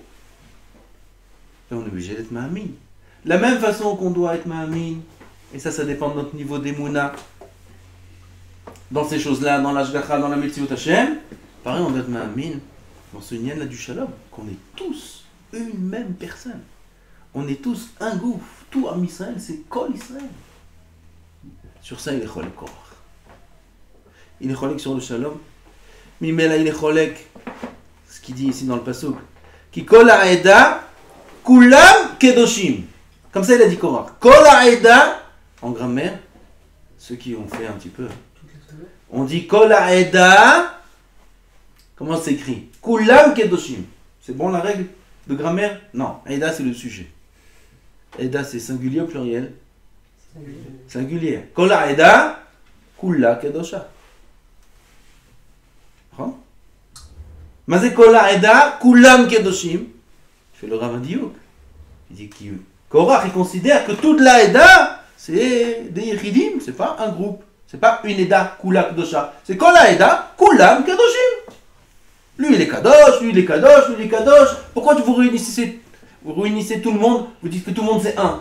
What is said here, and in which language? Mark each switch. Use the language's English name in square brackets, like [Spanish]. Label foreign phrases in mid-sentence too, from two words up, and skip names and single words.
[French] Et on est obligé d'être ma'amin. De la même façon qu'on doit être ma'amin, et ça dépend de notre niveau d'émouna, dans ces choses-là, dans l'ashgacha, dans la [Hebrew] מציאות השם, [French] pareil, on doit être ma'amin dans ce lien là du shalom, qu'on est tous une même personne. On est tous un gouffre. Tout en Israël, c'est [Hebrew] כל ישראל. [French] Sur ça, il est cholek Korach. Il est cholek sur le shalom. Mais là, il est cholek, ce qu'il dit ici dans le pasuk, qui [Hebrew] כל העדה, כולם קדושים. [French] Comme ça, il a dit Korach. [Hebrew] כל העדה, [French] en grammaire, ceux qui ont fait un petit peu, on dit [Hebrew] כל העדה, [French] comment c'est écrit? [Hebrew] כולם קדושים. [French] C'est bon la règle de grammaire? Non, Eda c'est le sujet. Eda c'est singulier ou pluriel? Singulier. [Hebrew] כל העדה, כולה קדושה. מה זה כל העדה? כולם קדושים. [French] Je fais le Rav Diouk. Il dit que Korach, il considère que toute la Eda, c'est des Yechidim, c'est pas un groupe. C'est pas une Eda, [Hebrew] כולה קדושה. C'est כל עדה, כולם קדושים. [French] Lui il est Kadosh, lui il est Kadosh, lui il est Kadosh. Pourquoi vous réunissez tout le monde, vous dites que tout le monde c'est un?